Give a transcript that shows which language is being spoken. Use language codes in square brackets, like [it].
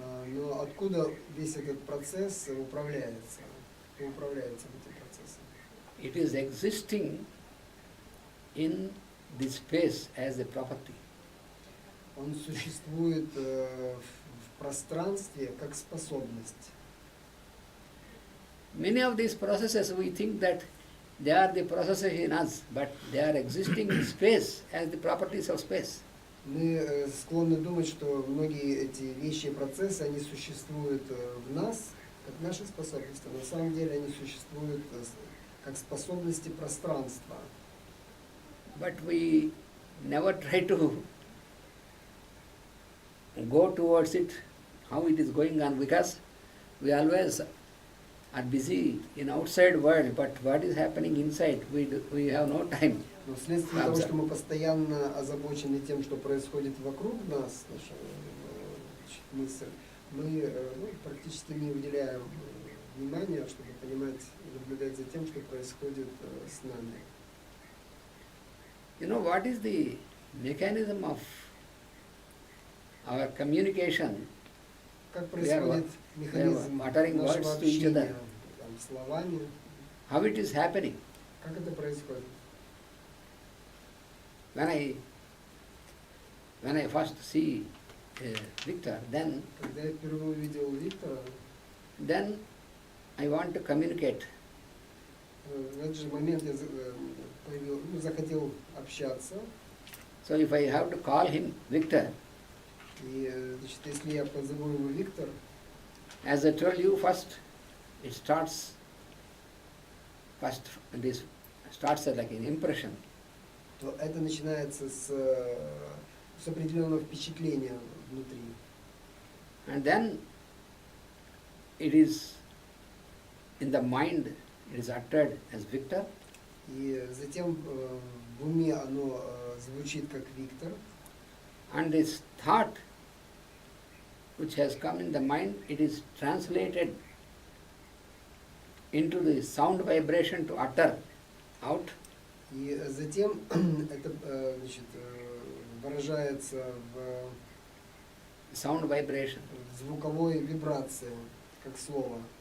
[ru] Но откуда весь этот процесс управляется? Кто управляет этим процессом? [en] It is existing in this space as a property. [ru] Он существует в пространстве как способность. [en] Many of these processes we think that they are the processes in us, but they are existing in space as the properties of space. [ru] Мы склонны думать, что многие эти вещи и процессы, они существуют в нас, как наши способности. На самом деле они существуют как способности пространства. [en] But we never try to go towards it, how it is going on, because we always are busy in outside world, but what is happening inside, we have no time. [ru] Но вследствие того, что мы постоянно озабочены тем, что происходит вокруг нас, наша мысль, мы практически не уделяем внимания, чтобы понимать и наблюдать за тем, что происходит с нами. [en] You know what is the mechanism of our communication? [ru] Как происходит механизм [en] uttering [ru] нашего [en] words to each other. [ru] общения словами? [en] How it is happening? [ru] Как это происходит? [en] When I first see Victor, then [ru] Когда я впервые увидел Виктора, [en] I want to communicate. [ru] в этот же момент я захотел общаться. [en] So if I have to call him Victor, [ru] И значит, если я позову его Виктор, [en] as I told you first, this starts like an impression. [ru] то это начинается с определенного впечатления внутри. [en] And then it is in the mind, it is uttered as Victor. [ru] И затем в уме оно звучит как Виктор. [en] And this thought which has come in the mind, it is translated into the sound vibration to utter out. [ru] И затем это значит, выражается в [en] Sound vibration. [ru] звуковой вибрации, как слово.